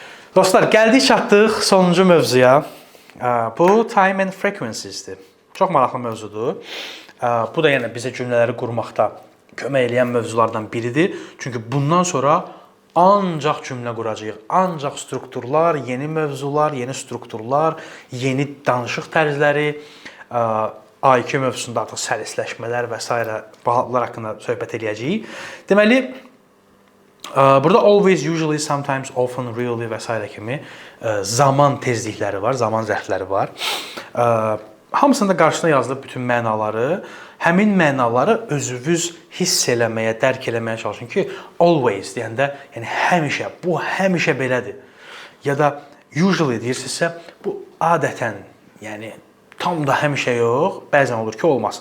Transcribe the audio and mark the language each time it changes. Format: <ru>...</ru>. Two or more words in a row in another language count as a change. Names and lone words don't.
<az>Dostlar, gəldik çatdıq sonuncu mövzuya. Bu</az> <en>time and frequencies-</en> <az>dir. Çox maraqlı mövzudur. Bu da yenə bizə cümlələri qurmaqda kömək edən mövzulardan biridir. Çünki bundan sonra ancaq cümlə quracağıq. Ancaq strukturlar, yeni mövzular, yeni strukturlar, yeni danışıq tərzləri, IQ mövzusunda artıq səlisləşmələr və s. bunlar haqqında söhbət edəcəyik. Deməli, burada</az> <en>always, usually, sometimes, often, really</en> <az>və s. kimi zaman tezlikləri var, zaman zərfləri var. Hamısında qarşısına yazılıb bütün mənaları, həmin mənaları özünüz hiss eləməyə, dərk eləməyə çalışın ki, always deyəndə, yəni həmişə, bu həmişə belədir. Ya da usually deyirsinizsə, bu adətən, yəni tam da həmişə yox, bəzən olur ki, olmasın.</az>